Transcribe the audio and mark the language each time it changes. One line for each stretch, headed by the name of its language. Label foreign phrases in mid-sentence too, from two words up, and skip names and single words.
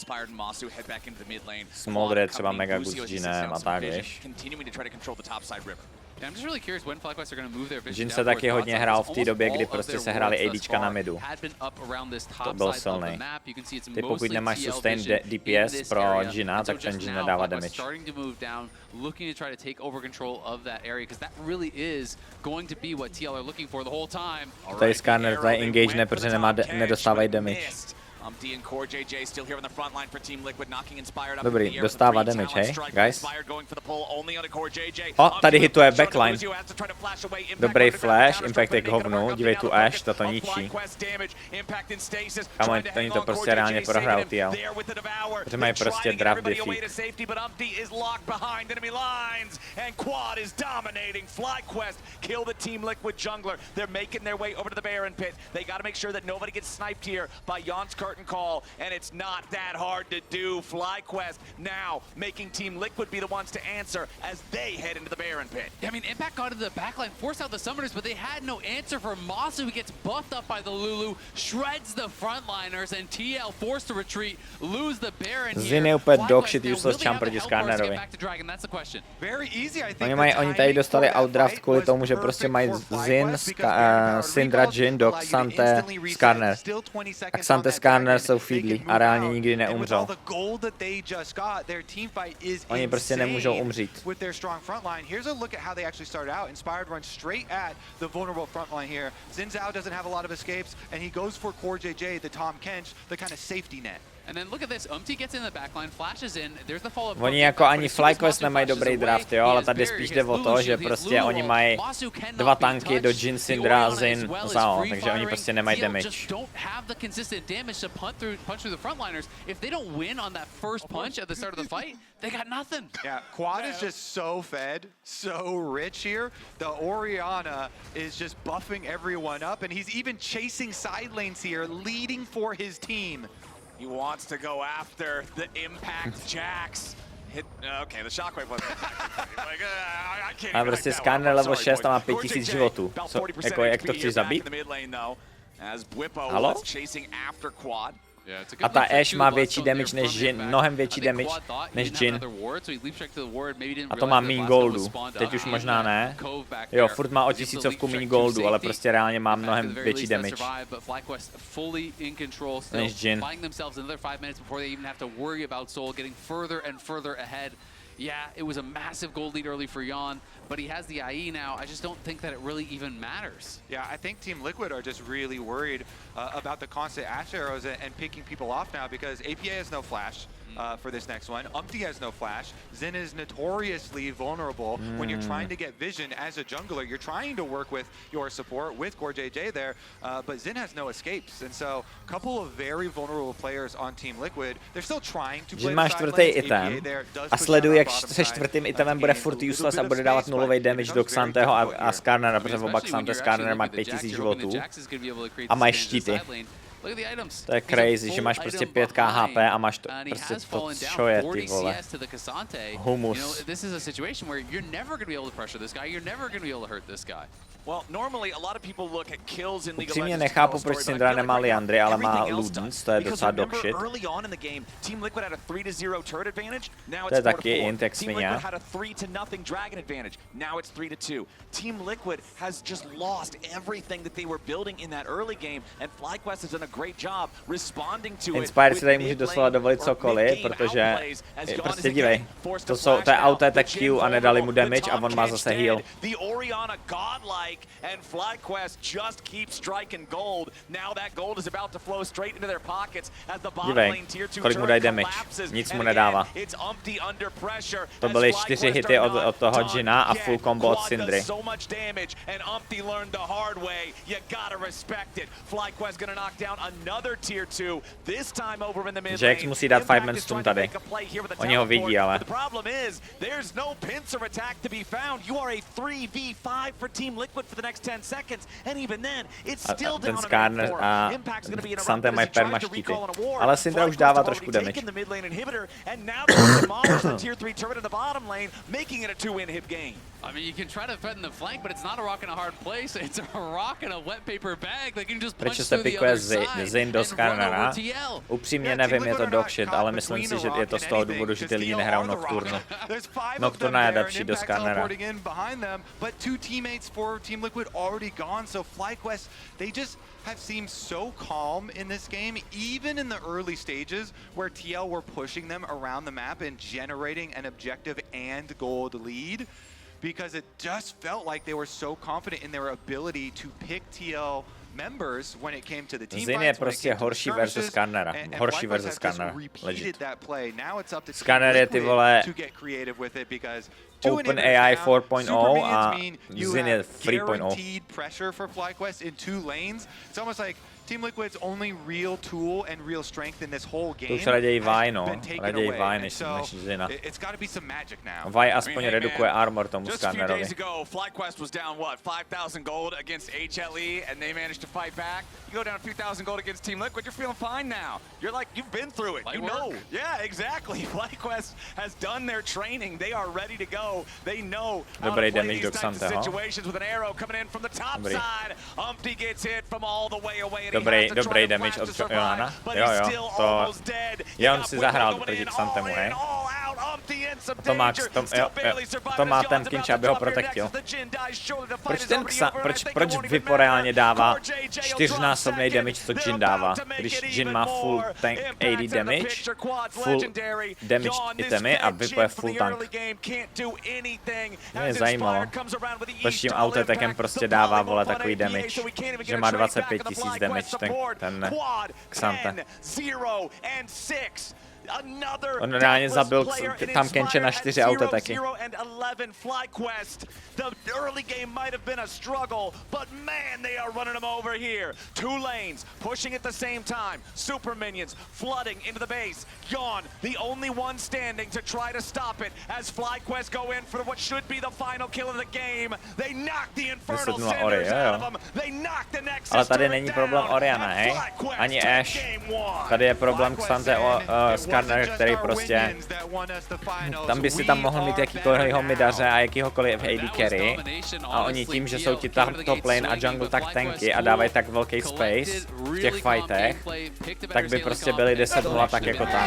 Czech: Smoldr je třeba
English: mega good
Czech: s Jhinem a tak, víš. Jhin se taky hodně hrál v té době, kdy prostě se hráli ADčka na midu. To byl silný. Ty pokud nemáš sustain DPS pro Jhina, tak ten Jhin nedává damage.
English: Looking to try to take over control of that area because that really is going to be what TL are looking for the whole time.
Czech: Tady Skarner tady engage ne, protože nedostávají damage. Dobrý, dostává damage, hej, guys. O, tady hituje backline. Dobrý flash, impact je k hovnu, dívej tu Ash, to ničí. Kamo, oni to prostě reálně prohrál, TL. Protože mají prostě
English: draft defeat. They're making their way over to the Baron pit. They got to make sure that nobody gets sniped here by Jan's curtain call, and it's not that hard to do. FlyQuest now making Team Liquid be the ones to answer as they head into the Baron pit. Yeah, I mean, Impact got into the backline, forced out the summoners, but they had no answer for Masu, who gets buffed up by the Lulu, shreds the frontliners, and TL forced to retreat, lose the Baron here.
Czech: Zin je úplně
English: dogshit useless champ
Czech: proti Skarnerovi. Oni tady dostali outdraft kvůli tomu, že prostě mají Zin, Syndra, Jhin, Dog, Xante, Skarner. A Xante, Skarner jsou feedly a reálně nikdy neumřou. Oni prostě nemůžou umřít.
English: Here's a look at how they actually started out. Inspired runs straight at the vulnerable frontline here. Xin Zhao doesn't have a lot of escapes, and he goes for Core JJ, the Tom Kench, the kind of safety net. And then look at this, gets in the backline, flashes in, there's the follow-up.
Czech: Oni jako ani FlyQuest nemají dobrý draft, jo, ale tady spíš jde o to, že prostě oni mají dva tanky do Jhin, Syndra, Zin, Zhao, takže oni prostě nemají damage.
English: Yeah, Quad is just so fed, so rich here. The Orianna is just buffing everyone up, and he's even chasing side lanes here, leading for his team. He wants to go after the Impact Jax. Okay, the shockwave wasn't like, I can't.
Czech: A prostě Skarner level 6 a má 5000 životů. Jako jak to chceš zabít? Halo? A ta Ashe má větší damage než Jhin, mnohem větší damage než Jhin. A to má méně goldu, teď už možná ne. Jo, furt má o 1000 méně goldu, ale prostě reálně má mnohem větší damage než Jhin.
English: Yeah, it was a massive gold lead early for Jan, but he has the IE now. I just don't think that it really even matters. Yeah, I think Team Liquid are just really worried about the constant Ashe arrows and picking people off now because APA has no flash. For this next one. Umpty has no flash. Xin is notoriously vulnerable when you're trying to get vision as a jungler. You're trying to work with your support with Core JJ there, but Xin has no escapes. And so a couple of very vulnerable players on Team Liquid. They're still trying to play
Czech: má čtvrtý item a sleduje, jak se čtvrtým itemem bude furt useless a bude dávat nulový damage do Xanteho a Skarnera, protože oba Xante Skarner má 5000 životů a mají štíty. To je crazy, že máš prostě 5k HP a máš to prostě to, čo je, ty vole. Humus. Upřímně nechápu, proč Syndra nemá Liandry, ale má Ludens, to je docela dogshit. To je taky int, jak svině.
English: Team Liquid has just lost everything that they were building in that early game, and FlyQuest has done a great job responding to it.
Czech: Inspire si tady může doslova dovolit cokoliv, protože prostě dívej, to je
English: auto attack
Czech: Q a nedali mu damage a on má zase heal.
English: The Orianna godlike and FlyQuest just keep striking gold. Now that gold is about to flow straight into their pockets as the bottom lane tier 2
Czech: kolik mu dají damage, nic mu nedává. To byly 4 hity od toho Jhina a full combo od Syndry.
English: Much damage, and Umpty learned the hard way. You gotta respect it. FlyQuest gonna knock down another tier 2. This time over in the mid lane.
Czech: Jax musí dát 5-man stun tady. Oni ho vidí, ale.
English: The problem is there's no pincer attack to be found. You are a 3v5 for Team Liquid for the next 10 seconds, and even then it's still down
Czech: ten Skarner a Xante mají perma štíty. Ale Syndra už dává trošku damage.
English: And now they demolish the tier 3 turret in the bottom lane, making it a 2-win hit game. I mean, you can try to threaten the flank, but it's not a rock in a hard place. It's a rock in a wet paper bag. They can just punch through the other side
Czech: Zin do Skarnera. Upřímně nevím, je to dogshit, ale myslím si, že je to z toho důvodu, že ty lidi nehrajou Nocturnu. Nocturna je lepší do Skarnera.
English: But two teammates for Team Liquid already gone, so FlyQuest, they just have seemed so calm in this game, even in the early stages where TL were pushing them around the map and generating an objective and gold lead, because it just felt like they were so confident in their ability to pick TL members when it came to the team
Czech: Zin je
English: fights, when it
Czech: prostě
English: came to the
Czech: horší versus
English: skirmishes,
Czech: Skarnera.
English: and
Czech: Horší
English: FlyQuest
Czech: versus
English: has just
Czech: Skarnera.
English: repeated
Czech: Legit.
English: that play. Now it's up to Team
Czech: Skarner je ty
English: Liquid
Czech: vole
English: to get creative with it because
Czech: Open AI 4.0 a
English: you
Czech: Zin je
English: have
Czech: 3.0.
English: guaranteed pressure for FlyQuest in 2 lanes. It's almost like Team Liquid's only real tool and real strength in this whole game.
Czech: To už raději Vi,
English: has
Czech: no.
English: been taken
Czech: Raději
English: away.
Czech: Vi,
English: And
Czech: než
English: so
Czech: Zina.
English: it's got to be some magic now.
Czech: Vi aspoň redukuje armor tomu
English: Just a few
Czech: Skarnerovi.
English: days ago, FlyQuest was down, what, 5,000 gold against HLE, and they managed to fight back. You go down a few thousand gold against Team Liquid, you're feeling fine now. You're like, you've been through it. Light You work. know. Yeah, exactly. FlyQuest has done their training. They are ready to go. They know how to
Czech: Dobrý
English: play
Czech: damage
English: these
Czech: do
English: types of
Czech: Xanteho.
English: situations with an arrow coming in from the top
Czech: Dobrý.
English: side. Umpty gets hit from all the way away, and
Czech: Dobrý,
English: he has to
Czech: dobrý
English: try to
Czech: damage
English: flash
Czech: od
English: to survive,
Czech: Johana.
English: but
Czech: Jo,
English: he's
Czech: jo,
English: still
Czech: to
English: almost dead.
Czech: je
English: He
Czech: on
English: got
Czech: si
English: Whipple
Czech: zahrál
English: going
Czech: proti
English: in,
Czech: Xantemu,
English: all
Czech: hej.
English: in, all out. Umpty in some
Czech: To má,
English: danger.
Czech: to,
English: Still
Czech: jo,
English: barely surviving
Czech: to má
English: as
Czech: ten
English: John's
Czech: Kinch,
English: about
Czech: aby
English: to
Czech: ho
English: drop here next
Czech: protektil.
English: as the Jhin dies. Surely the fight
Czech: Proč
English: is
Czech: ten
English: already
Czech: Xa,
English: over, and I
Czech: proč,
English: think
Czech: proč
English: it won't even
Czech: Vipo reálně dává
English: matter.
Czech: 4násobný damage, co Jhin dává, když Jhin má
English: full tank AD damage, full damage
Czech: itemy a Vipo je
English: full tank.
Czech: Mě je zajímalo, proč tím autotekem prostě dává, vole, takový damage, že má 25 000 damage ten Xante. On reálně zabil tam Kenče na 4 autoteky.
English: The early game might have been a struggle, but man, they are running them over here. 2 lanes, pushing at the same time. Super minions flooding into the base. Yawn, the only one standing to try to stop it as FlyQuest go in for what should be the final kill of the game. They knock the Infernal Cinders out of them. They knock the Nexus.
Czech: Ale tady není problém Oriana, hej? Ani Ashe. Tady je problém Xante Skarner, který prostě... Tam by si tam mohl mít jakýkoliv midaře a jakýhokoliv AD carry. A oni tím, že jsou ti
English: top lane
Czech: a jungle tak tanky a dávají tak velký space v těch fightech, tak by prostě byli 10-0 tak jako tak.